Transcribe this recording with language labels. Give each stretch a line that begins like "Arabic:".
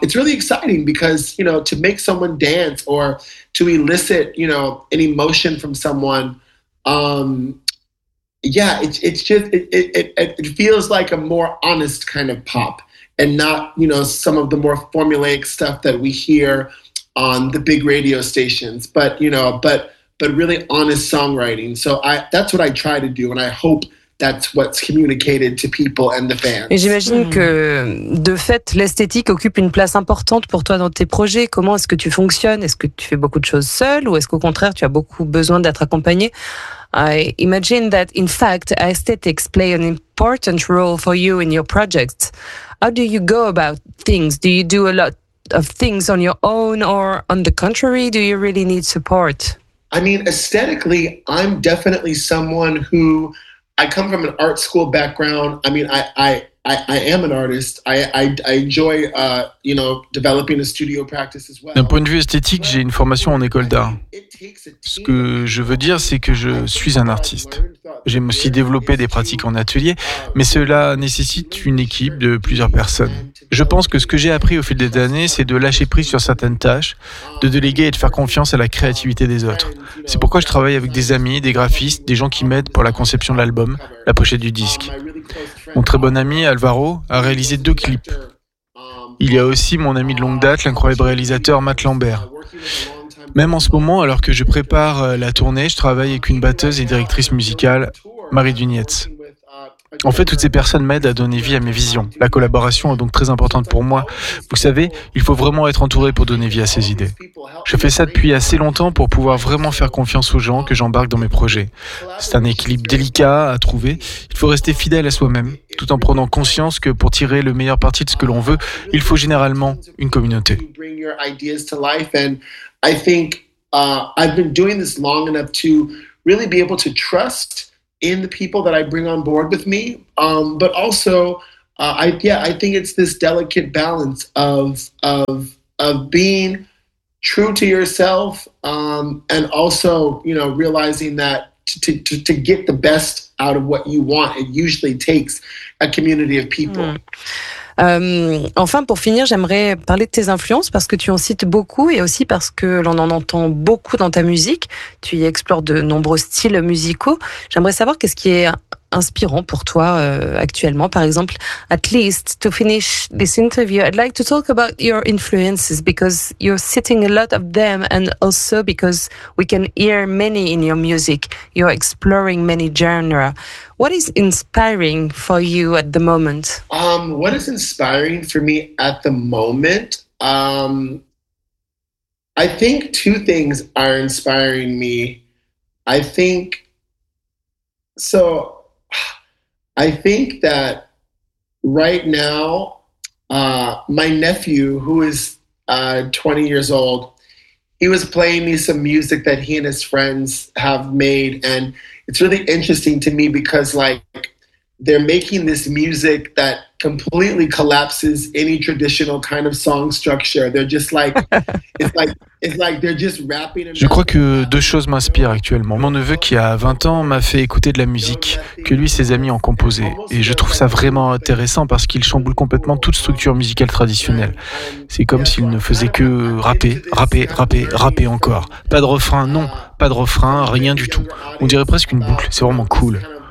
English: It's really exciting because, you know, to make someone dance or to elicit, you know, an emotion from someone, it feels like a more honest kind of pop and not, you know, some of the more formulaic stuff that we hear on the big radio stations, but really honest songwriting. So that's what I try to do, and I hope that's what's communicated to people and the fans.
French: Et j'imagine que, de fait, l'esthétique occupe une place importante pour toi dans tes projets. Comment est-ce que tu fonctionnes? Est-ce que tu fais beaucoup de choses seul ou est-ce qu'au contraire, tu as beaucoup besoin d'être accompagné?
English: I imagine that, in fact, aesthetics play an important role for you in your projects. How do you go about things? Do you do a lot of things on your own or, on the contrary, do you really need support? I mean, aesthetically, I'm definitely someone who... I come from an art school background. I mean, I am an artist. I enjoy, you know, developing a studio practice as well.
French: D'un point de vue esthétique, j'ai une formation en école d'art. Ce que je veux dire, c'est que je suis un artiste. J'aime aussi développer des pratiques en atelier, mais cela nécessite une équipe de plusieurs personnes. Je pense que ce que j'ai appris au fil des années, c'est de lâcher prise sur certaines tâches, de déléguer et de faire confiance à la créativité des autres. C'est pourquoi je travaille avec des amis, des graphistes, des gens qui m'aident pour la conception de l'album, la pochette du disque. Mon très bon ami Alvaro a réalisé deux clips. Il y a aussi mon ami de longue date, l'incroyable réalisateur Matt Lambert. Même en ce moment, alors que je prépare la tournée, je travaille avec une batteuse et directrice musicale, Marie Dunietz. En fait, toutes ces personnes m'aident à donner vie à mes visions. La collaboration est donc très importante pour moi. Vous savez, il faut vraiment être entouré pour donner vie à ses idées. Je fais ça depuis assez longtemps pour pouvoir vraiment faire confiance aux gens que j'embarque dans mes projets. C'est un équilibre délicat à trouver. Il faut rester fidèle à soi-même, tout en prenant conscience que pour tirer le meilleur parti de ce que l'on veut, il faut généralement une communauté.
English: I think I've been doing this long enough to really be able to trust in the people that I bring on board with me. But also, I think it's this delicate balance of being true to yourself and also, you know, realizing that to get the best out of what you want, it usually takes a community of people.
French: Enfin, pour finir, j'aimerais parler de tes influences parce que tu en cites beaucoup et aussi parce que l'on en entend beaucoup dans ta musique. Tu y explores de nombreux styles musicaux. J'aimerais savoir qu'est-ce qui est inspirant pour toi actuellement. Par exemple,
English: at least to finish this interview, I'd like to talk about your influences because you're citing a lot of them and also because we can hear many in your music. You're exploring many genres. What is inspiring for you at the moment? What is inspiring for me at the moment? I think two things are inspiring me. I think that right now, my nephew, who is 20 years old, he was playing me some music that he and his friends have made. And it's really interesting to me because, like, they're making this music that completely collapses any traditional kind of song structure. They're just like, it's like they're just rapping.
French: Je crois que deux choses m'inspirent actuellement. Mon neveu, qui a 20 ans, m'a fait écouter de la musique que lui et ses amis ont composée. Et je trouve ça vraiment intéressant parce qu'il chamboule complètement toute structure musicale traditionnelle. C'est comme s'il ne faisait que rapper encore. Pas de refrain, non, pas de refrain, rien du tout. On dirait presque une boucle, c'est vraiment cool.